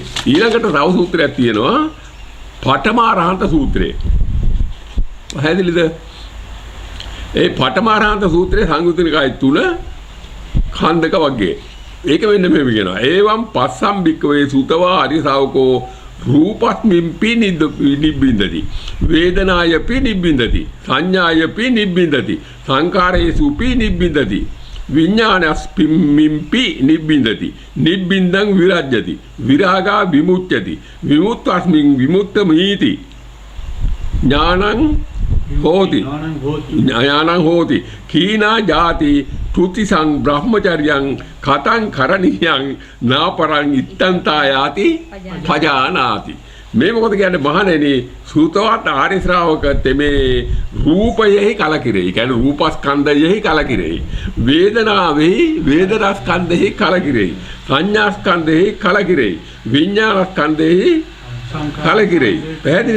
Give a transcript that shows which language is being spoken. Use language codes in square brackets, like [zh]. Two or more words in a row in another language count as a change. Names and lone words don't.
[si] ඊළඟට රව සූත්‍රයක් තියෙනවා. පඨමාරහන්ත සූත්‍රය. පැහැදිලිද? ඒ පඨමාරහන්ත සූත්‍රයේ සංයුත්ත නිකායේ 3 ඛණ්ඩක වර්ගයේ. ඒක වෙන්න මෙහෙම කියනවා. [pi] ඒවම් පස්සම් භික්කවේ සුතවා හරි ශාවකෝ රූපස්මින්පි නිබ්බින්දති වේදනායපි නිබ්බින්දති සංඥායපි නිබ්බින්දති සංකාරේසුපි නිබ්බින්දති විඥානස්මින්පි නිබ්බින්දති නිබ්බින්දං විරජ්‍යති විරාගා විමුච්ඡති විමුක්තස්මින් විමුක්තමීති ඥානං හෝති කීනා ජාති තුතිසං බ්‍රහ්මචර්යං කතං කරණියං නාපරං ඉත්තන්තායාති පජානාති. [si] මේ මොකද කියන්නේ මහණෙනි සූතවත් ආර්ය ශ්‍රාවක තෙමේ රූපයෙහි කලකිරෙයි. කියන්නේ රූපස්කන්ධයෙහි කලකිරෙයි. වේදනාවෙහි වේදනාස්කන්ධයෙහි කලකිරෙයි. සංඥාස්කන්ධයෙහි කලකිරෙයි. විඥානස්කන්ධයෙහි කලකිරෙයි. පැහැදිලිද?